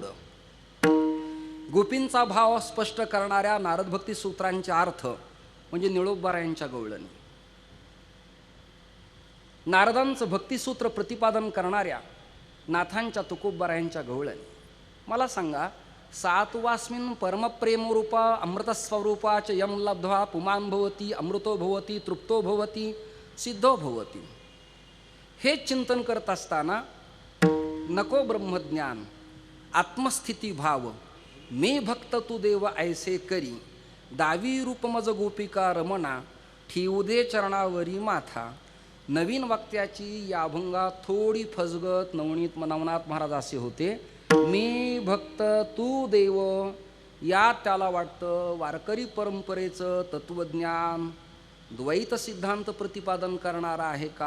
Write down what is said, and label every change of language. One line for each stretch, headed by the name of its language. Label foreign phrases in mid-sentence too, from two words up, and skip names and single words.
Marathi: गोपींचा भाव स्पष्ट करणाऱ्या नारद भक्ती सूत्रांचे अर्थ म्हणजे निळोबारायांच्या गवळणी. नारदांचं भक्तिसूत्र प्रतिपादन करणाऱ्या नाथांच्या तुकोबारायांच्या गवळणी. मला सांगा,
Sanskrit: सात्वास्मिन् परमप्रेमरूपा अमृतस्वरूपा च यम लब्ध्वा पुमान् भवति अमृतो भवति तृप्तो भवति सिद्धो भवति.
Marathi: हे चिंतन करत असताना नको ब्रह्मज्ञान आत्मस्थिती भाव मे भक्त तू देव ऐसे करी दावी रूप मज गोपिका रमणा ठेवू दे चरणावरी माथा. नवीन वाक्याची या अभंगात थोडी फसगत नवनीत नवनाथ महाराज असे होते. मी भक्त तू देव, या त्याला वाटतं वारकरी परंपरेचं तत्वज्ञान द्वैत सिद्धांत प्रतिपादन करणारा आहे का?